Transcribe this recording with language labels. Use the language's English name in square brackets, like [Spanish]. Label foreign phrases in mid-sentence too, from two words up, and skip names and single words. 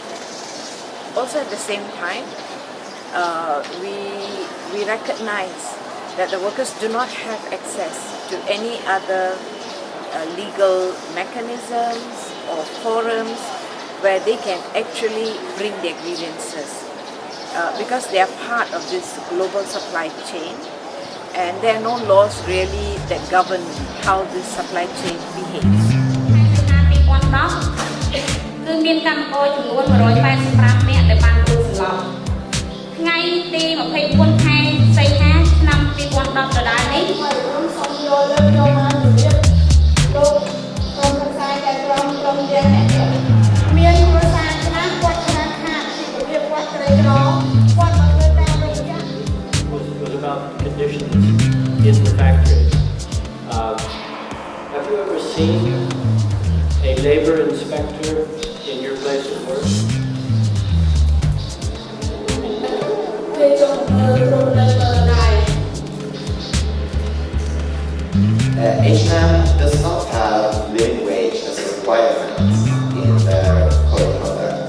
[English] Also at the same time, we recognize that the workers do not have access to any other legal mechanisms or forums where they can actually bring their grievances. Because they are part of this global supply chain, and there are no laws really that govern how this supply chain behaves. [Khmer] គឺមានកម្មករចំនួន185នាក់ដែលបានដួលសន្លប់ថ្ងៃទី24ខែសីហាឆ្នាំ2010ដដែលនេះខ្ញុំសូមយកលើកយកមកជម្រាបលោកក្រុមប្រឹក្សាចៅក្រមក្រុមទាំងអ្នកមានគ្រួសារខ្លះគាត់ខ្វះខាតជីវភាពគាត់ក្រីក្រគាត់មកធ្វើតាមរយៈ [English] was about conditions in the factory. Have you ever seen a labor inspector in your place of work? H&M does not have living wage as a requirement in their code of conduct.